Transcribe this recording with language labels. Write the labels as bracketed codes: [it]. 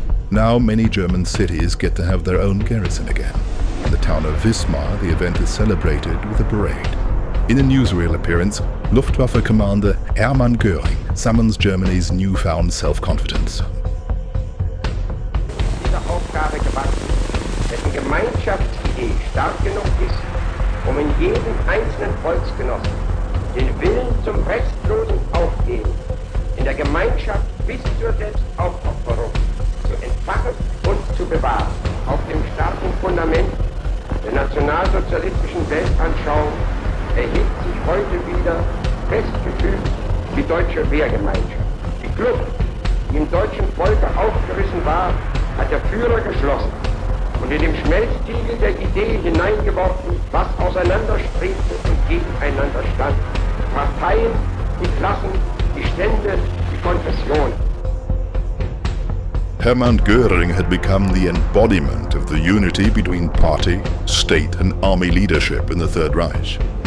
[en] Now many German cities get to have their own garrison again. In the town of Wismar, the event is celebrated with a parade. In a newsreel appearance, Luftwaffe Commander Hermann Göring summons Germany's newfound self-confidence. [de] Dieser Aufgabe gewachsen, dessen Gemeinschaftsidee stark genug ist, in jedem einzelnen Volksgenossen den Willen zum restlosen Aufgehen in der Gemeinschaft bis zur Selbstaufopferung zu entfachen und zu bewahren. Auf dem starken Fundament der nationalsozialistischen Weltanschauung erhebt sich heute wieder festgefügt die deutsche Wehrgemeinschaft. Die Kluft, die im deutschen Volke aufgerissen war, hat der Führer geschlossen und in dem Schmelztiegel der Idee hineingeworfen, was auseinanderstrebte und gegeneinander stand. Die Parteien, die Klassen, die Stände, die Konfessionen. [en] Hermann Göring had become the embodiment of the unity between party, state and army leadership in the Third Reich.